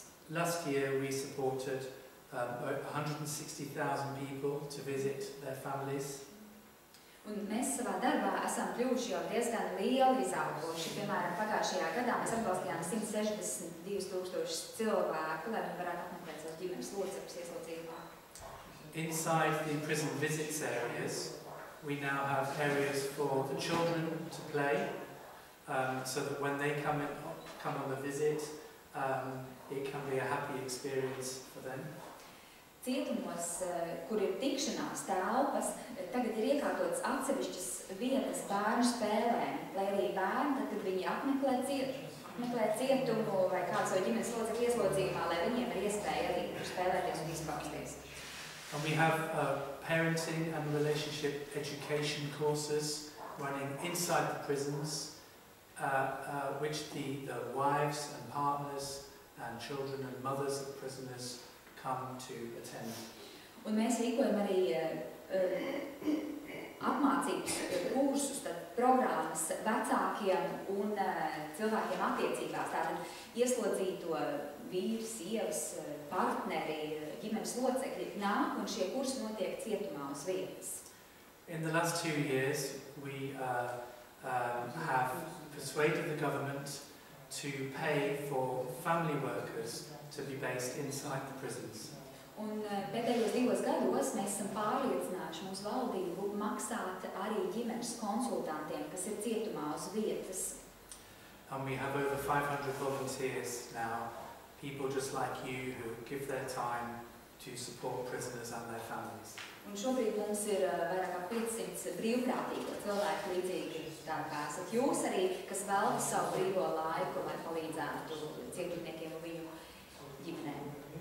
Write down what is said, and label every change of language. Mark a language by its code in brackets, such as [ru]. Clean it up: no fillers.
[en] Last year we supported 160,000 people to visit their families. [lv] Un mēs savā darbā esam kļuvuši jau diezgan lieli izauguši. Piemēram, pagājušajā gadā mēs atbalstījām 162,000 cilvēku, lai viņi varētu apmeklēt savus ģimenes locekļus ieslodzījumā. [en] Inside the prison visits areas, we now have areas for the children to play, so that when they come on the visit, it can be a happy experience for them. [lv] cietumos, kur ir tikšanās telpas, tagad ir iekārtotas atsevišķas vietas bērnu spēlēm, lai arī bērni, tad, kad viņi apmeklē cietumu vai kāds vai ģimenes locekļu ieslodzījumā, lai viņiem ir iespēja arī spēlēties un izpausties. [en] And we have parenting and relationship education courses running inside the prisons, which the wives and partners and children and mothers of prisoners come to attend. [lv] Un mēs rīkojam arī apmācības kursus, programmas vecākiem un cilvēkiem attiecībās. Tātad ieslodzīto vīri, sievas, partneri, ģimenes locekļi nāk un šie kursi notiek cietumā uz vietas. [en] In the last 2 years, we have persuaded the government to pay for family workers to be based inside the prisons. [lv] Un pēdējos 2 gados mēs esam pārliecinājuši mūsu valdību maksāt arī ģimenes konsultantiem, kas ir cietumā uz vietas. [en] And we have over 500 volunteers now, people just like you who give their time to support prisoners and their families. [lv] Un šobrīd mums ir vairāk kā 500 brīvprātīgo cilvēku līdzīgi, tā kā esat jūs arī, kas velta savu brīvo laiku, lai palīdzētu cietumniekiem un viņu ģimenēm.